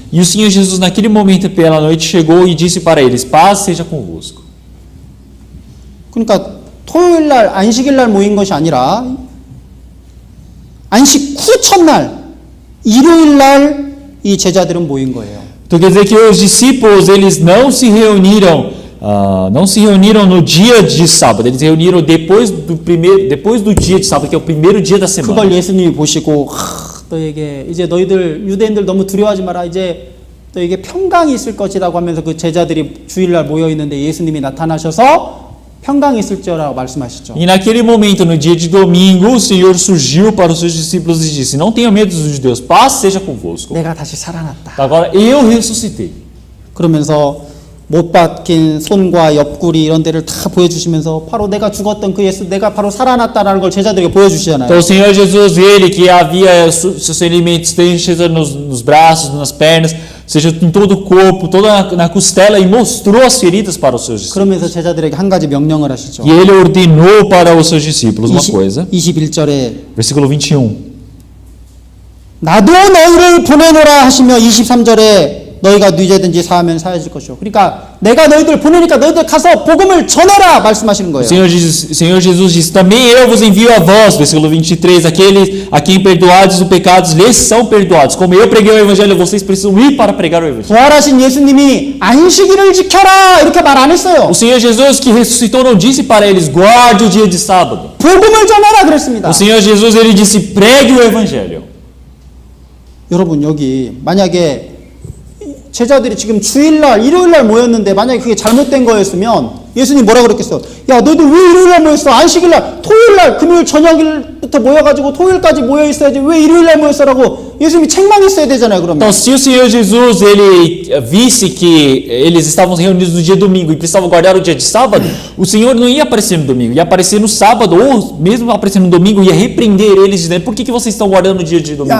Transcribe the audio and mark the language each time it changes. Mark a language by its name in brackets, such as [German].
[Portuguese] E o Senhor Jesus naquele momento pela noite chegou e disse para eles: paz seja convosco. [Korean] 그러니까 토요일 날 안식일 날 모인 것이 아니라 안식 후 첫날 일요일 날 이 제자들은 모인 거예요. [Portuguese] Então quer dizer que os discípulos eles não se reuniram no dia de sábado, eles reuniram depois do dia de sábado, que é o primeiro dia da semana. [Korean] 그걸 예수님이 보시고 너에게 이제 너희들 유대인들 너무 두려워하지 마라. 이제 너에게 평강이 있을 것이라고 하면서 그 제자들이 주일날 모여 있는데 예수님이 나타나셔서 평강이 있을지어라고 말씀하시죠. [Portuguese] E naquele momento, no dia de domingo, o Senhor surgiu para os seus discípulos e disse: Não tenham medo dos judeus, paz seja convosco. [Korean] 내가 다시 살아났다. [Portuguese] Agora eu ressuscitei. [Korean] 그러면서 못 박힌 손과 옆구리 이런 데를 다 보여주시면서 바로 내가 죽었던 그 예수, 내가 바로 살아났다라는 걸 제자들에게 보여주시잖아요. [Portuguese] Então o Senhor Jesus, ele que havia seus ferimentos, seja nos braços, nas pernas, seja em todo o corpo, toda na costela, e mostrou as feridas para os seus discípulos. [Korean] 그러면서 제자들에게 한 가지 명령을 하시죠. [Portuguese] E ele ordenou para os seus discípulos uma coisa. [Korean] 21절에 [Portuguese] Versículo 21. [Korean] 나도 너희를 보내노라 하시며 23절에 너희가 누제든지 사하면 사해질 것이요. 그러니까 내가 너희들 보내니까 너희들 가서 복음을 전해라 말씀하시는 [Portuguese] O [Korean] 거예요. [Portuguese] Senhor Jesus disse: Também eu vos envio a vós. Versículo 23. Aqueles a quem perdoados os pecados lhes são perdoados. Como eu preguei o evangelho, vocês precisam ir para pregar o evangelho. [Korean] 부활하신 예수님이 안식일을 지켜라 이렇게 말 안 했어요. [Portuguese] O Senhor Jesus que ressuscitou não disse para eles: guarde o dia de sábado. [Korean] 복음을 전하라 그랬습니다. [Portuguese] O Senhor Jesus ele disse: pregue o evangelho. [Korean] 여러분 여기 만약에 제자들이 지금 주일날, 일요일날 모였는데 만약에 그게 잘못된 거였으면 예수님 뭐라 그랬겠어? 야 너희들 왜 일요일날 모였어? 안식일날, 토요일날, 금요일 저녁부터 모여가지고 토요일까지 모여 있어야지 왜 일요일날 모였어라고 예수님이 책망했어야 되잖아요. 그러면. [Portuguese] Então, se o Senhor Jesus ele visse que eles estavam reunidos no dia domingo e precisavam guardar o dia de sábado, o Senhor não ia aparecer no domingo, ia aparecer no sábado, ou mesmo aparecer no domingo, ia repreender eles, dizendo: por que vocês estão guardando o dia de domingo?